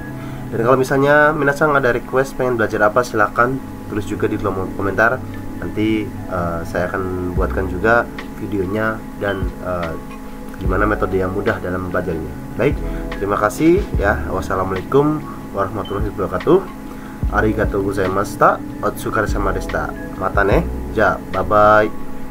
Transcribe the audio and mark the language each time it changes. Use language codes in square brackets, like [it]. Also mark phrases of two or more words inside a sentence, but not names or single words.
[id] Dan kalau misalnya minasang ada request pengen belajar apa, silahkan tulis juga di kolom komentar. Nanti saya akan buatkan juga videonya dan gimana metode yang mudah dalam belajarnya. Baik, terima kasih ya. [ar] والسلام عليكم ورحمة الله وبركاته. [ja] ありがとうございました。お疲れ様でした. またね。じゃ, [en] bye bye.